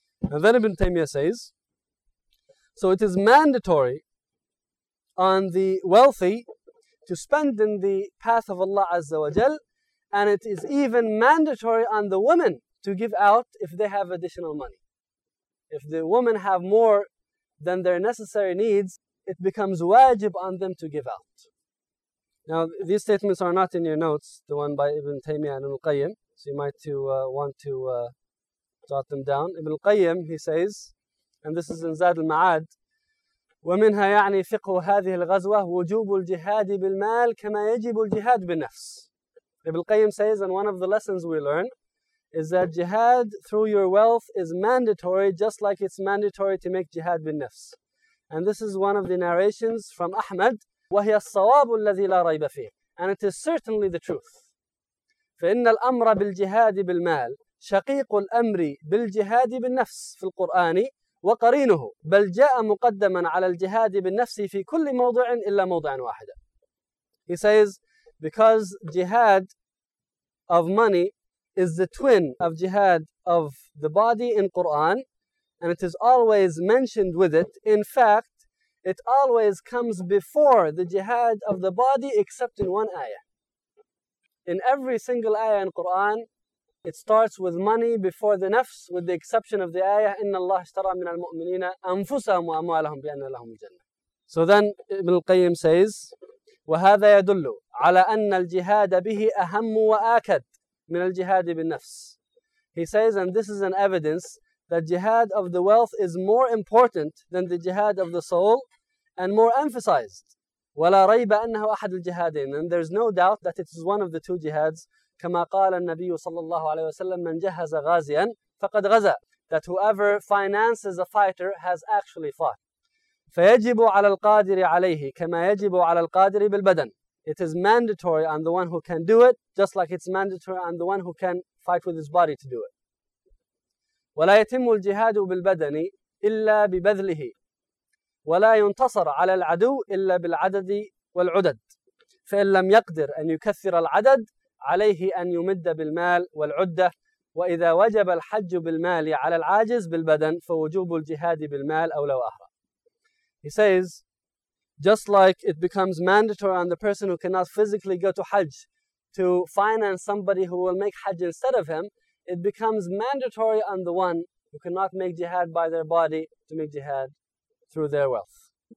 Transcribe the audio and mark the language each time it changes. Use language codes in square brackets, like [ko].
[en] And then Ibn Taymiyyah says, so it is mandatory on the wealthy to spend in the path of Allah Azza wa Jal, and it is even mandatory on the women to give out if they have additional money. If the women have more than their necessary needs, it becomes wajib on them to give out. Now, these statements are not in your notes, the one by Ibn Taymiyyah and Ibn Qayyim, so you might want to jot them down. Ibn Qayyim, he says, and this is in Zad al-Ma'ad, [ar] ومنها يعني فقه هذه الغزوة وجوب الجهاد بالمال كما يجب الجهاد بالنفس. [en] Ibn Qayyim says, and one of the lessons we learn is that jihad through your wealth is mandatory just like it's mandatory to make jihad بالنفس. And this is one of the narrations from Ahmad, [ar] وهي الصواب الذي لا ريب فيه. [en] And it is certainly the truth. [ar] فإن الأمر بالجهاد بالمال شقيق الأمر بالجهاد بالنفس في القرآن وقرينه بل جاء مقدما على الجهاد بالنفس في كل موضع إلا موضع واحد. [en] He says, because jihad of money is the twin of jihad of the body in Quran, and it is always mentioned with it. In fact, it always comes before the jihad of the body except in one ayah. In every single ayah in Quran, it starts with money before the nafs, with the exception of the ayah, [ar] إِنَّ اللَّهَ اشْتَرَى مِنَ الْمُؤْمِنِينَ أَنفُسَهُمْ وَأَمْوَالَهُمْ بِأَنَّ لَهُمْ الْجَنَّةِ. [en] So then Ibn al-Qayyim says, [ar] وَهَذَا يَدُلُّ عَلَىٰ أَنَّ الْجِهَادَ بِهِ أَهَمُّ وَآكَدْ مِنَ الْجِهَادِ بِالنَّفْسِ. [en] He says, and this is an evidence, that jihad of the wealth is more important than the jihad of the soul, and more emphasized. [ar] وَلَا رَيْبَ أَنَّهُ أَحَدُ الْجِهَادِينَ. [en] And there's no doubt that it is one of the two jihads. [ar] كما قال النبي صلى الله عليه وسلم من جهز غازيا فقد غزا. [en] That whoever finances a fighter has actually fought. [ar] فيجب على القادر عليه كما يجب على القادر بالبدن. [en] It is mandatory on the one who can do it, just like it's mandatory on the one who can fight with his body to do it. [ar] ولا يتم الجهاد بالبدن إلا ببذله ولا ينتصر على العدو إلا بالعدد والعدد. فإن لم يقدر أن يكثر العدد عليه أن يمد بالمال والعدة. وإذا وجب الحج بالمال على العاجز بالبدن فوجوب الجهاد بالمال أولى وأهرى. [en] He says, just like it becomes mandatory on the person who cannot physically go to Hajj to finance somebody who will make Hajj instead of him, it becomes mandatory on the one who cannot make jihad by their body to make jihad through their wealth.